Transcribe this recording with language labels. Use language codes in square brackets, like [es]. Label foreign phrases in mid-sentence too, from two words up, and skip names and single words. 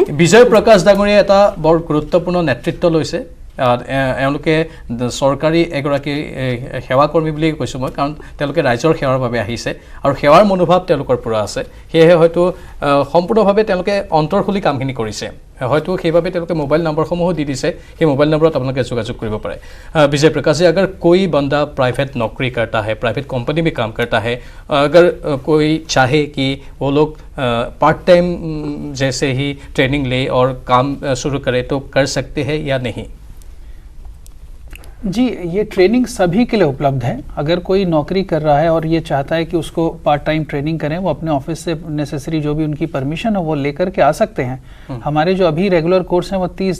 [as] বিজয় প্ৰকাশ ডাঙৰীয়া এটা বৰ গুৰুত্বপূৰ্ণ নেতৃত্ব লৈছে এওঁলোকে চৰকাৰী এগৰাকী সেৱাকৰ্মী বুলি কৈছোঁ মই কাৰণ তেওঁলোকে ৰাইজৰ সেৱাৰ বাবে আহিছে আৰু সেৱাৰ মনোভাৱ তেওঁলোকৰ পৰা আছে সেয়েহে হয়তো সম্পূৰ্ণভাৱে তেওঁলোকে অন্তৰ খুলি কামখিনি কৰিছে হয়তো সেইভাবে তেওঁলোকে মোবাইল নম্বৰসমূহো দি দিছে সেই মোবাইল নম্বৰত আপোনালোকে যোগাযোগ কৰিব পাৰে [hi] विजय प्रकाश जी अगर कोई बंदा प्राइवेट नौकरी करता है [en] private company [hi] में काम करता है अगर कोई चाहे कि वो लोग [en] part time [hi] जैसे ही ट्रेनिंग ले और काम शुरू करे तो कर सकते हैं या नहीं जी ये ट्रेनिंग सभी के लिए उपलब्ध है अगर कोई नौकरी कर रहा है और ये चाहता है कि उसको [en] part time training [hi] करें वो अपने ऑफिस से नेसेसरी जो भी उनकी परमिशन है वो लेकर के आ सकते हैं हमारे जो अभी [en] regular course [hi] हैं वो 30